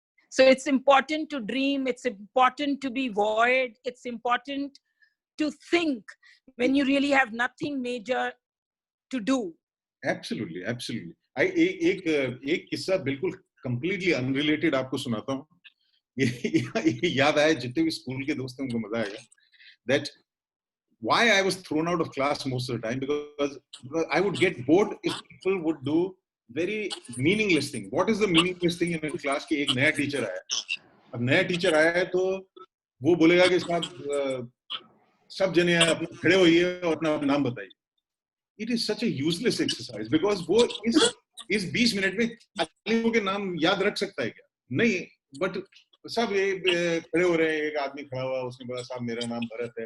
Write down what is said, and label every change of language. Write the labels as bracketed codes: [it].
[en] So it's important to dream, it's important to be void, it's important to think when you really have nothing major to do. Absolutely, absolutely. [hi] एक किस्सा बिल्कुल [en] completely unrelated [hi] आपको सुनाता हूँ. ये याद आया, जितने भी स्कूल के दोस्त हैं उनको मजा आएगा. [en] That why I was thrown out of class most of the time, because I would get bored if people would do very meaningless thing. What is the meaningless thing in a class? [hi] कि एक नया teacher आया. अब नया teacher आया है तो वो बोलेगा कि साहब सब जने अपना खड़े होइए और अपना नाम बताइए. [en] It is such a useless exercise because [hi] वो इस 20 मिनट में आदमियों के नाम याद रख सकता है क्या? नहीं, but सब ये खड़े हो रहे हैं. एक आदमी खड़ा हुआ, उसने बोला साहब मेरा नाम भरत है.